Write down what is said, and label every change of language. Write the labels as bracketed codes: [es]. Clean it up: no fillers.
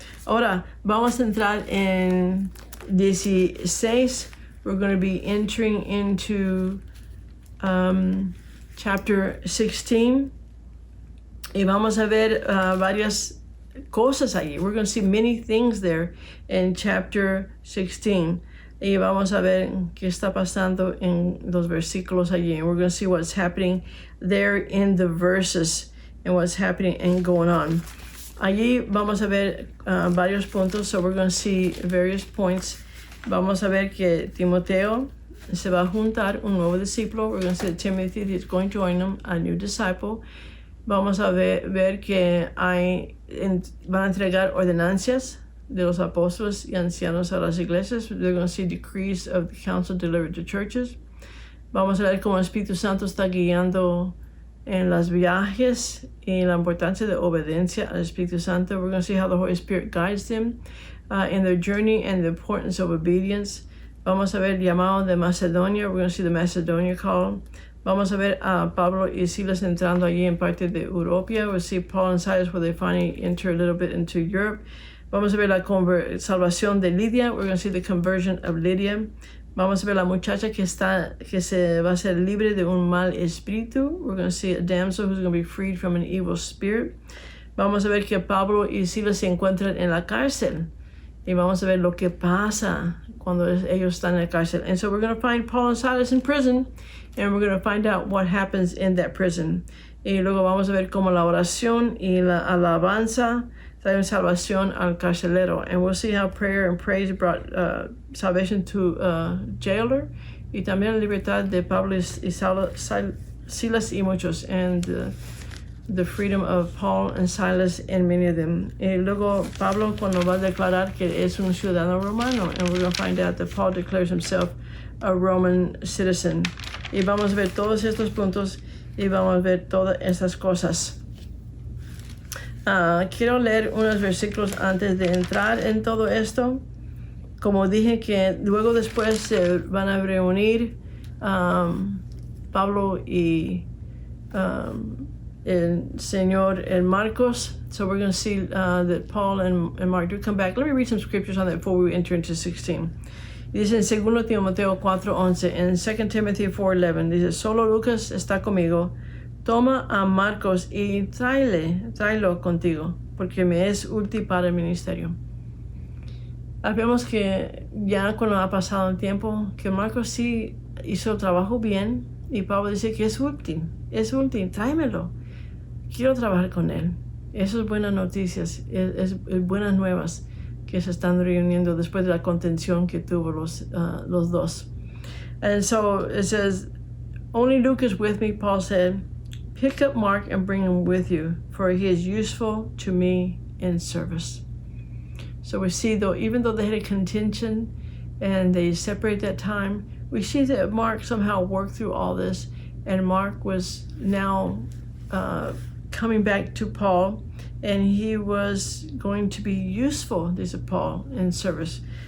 [es] Ahora, vamos a entrar en 16. [en] We're going to be entering into chapter 16. [es] Y vamos a ver varias cosas allí. [en] We're going to see many things there in chapter 16. [es] Y vamos a ver qué está pasando en los versículos allí. [en] And we're going to see what's happening there in the verses. And what's happening and going on. [es] Allí vamos a ver varios puntos, [en] so we're going to see various points. [es] Vamos a ver que Timoteo se va a juntar un nuevo discípulo. [en] We're going to see that Timothy is going to join him, a new disciple. [es] Vamos a ver que van a entregar ordenancias de los apóstoles y ancianos a las iglesias. [en] They're going to see decrees of the council delivered to churches. [es] Vamos a ver cómo el Espíritu Santo está guiando en los viajes y la importancia de obediencia al Espíritu Santo. [en] We're going to see how the Holy Spirit guides them in their journey and the importance of obedience. [es] Vamos a ver el llamado de Macedonia. [en] We're going to see the Macedonia call. [es] Vamos a ver a Pablo y Silas entrando allí en parte de Europa. [en] We'll see Paul and Silas where they finally enter a little bit into Europe. [es] Vamos a ver la salvación de Lidia. [en] We're going to see the conversion of Lydia. [es] Vamos a ver la muchacha que se va a ser libre de un mal espíritu. [en] We're going to see a damsel who's going to be freed from an evil spirit. [es] Vamos a ver que Pablo y Silas se encuentran en la cárcel. y vamos a ver lo que pasa cuando ellos están en la cárcel. [en] And so we're going to find Paul and Silas in prison, and we're going to find out what happens in that prison. [es] Y luego vamos a ver cómo la oración y la alabanza traen salvación al carcelero. [en] And we'll see how prayer and praise brought salvation to jailer, [es] y también la libertad de Pablo y Silas y muchos, [en] and the freedom of Paul and Silas and many of them. [es] Y luego Pablo cuando va a declarar que es un ciudadano romano, [en] and we're going to find out that Paul declares himself a Roman citizen. [es] Y vamos a ver todos estos puntos y vamos a ver todas estas cosas. Quiero leer unos versículos antes de entrar en todo esto. Como dije que luego después se van a reunir Pablo y el Señor en Marcos. [en] So we're going to see that Paul and Mark do come back. Let me read some scriptures on that before we enter into 16. [es] Dice en 2 Timoteo 4:11, en 2 Timothy 4:11, dice, solo Lucas está conmigo. Toma a Marcos y tráelo contigo, porque me es útil para el ministerio. Vemos que ya cuando ha pasado el tiempo, que Marcos sí hizo el trabajo bien, y Pablo dice que es útil, tráemelo. Quiero trabajar con él. Eso es buenas noticias, es buenas nuevas que se están reuniendo después de la contención que tuvo los dos. [en] And so it says, only Luke is with me, Paul said. Pick up Mark and bring him with you, for he is useful to me in service. So we see, though, even though they had a contention and they separate that time, we see that Mark somehow worked through all this, and Mark was now coming back to Paul, and he was going to be useful, this is Paul, in service.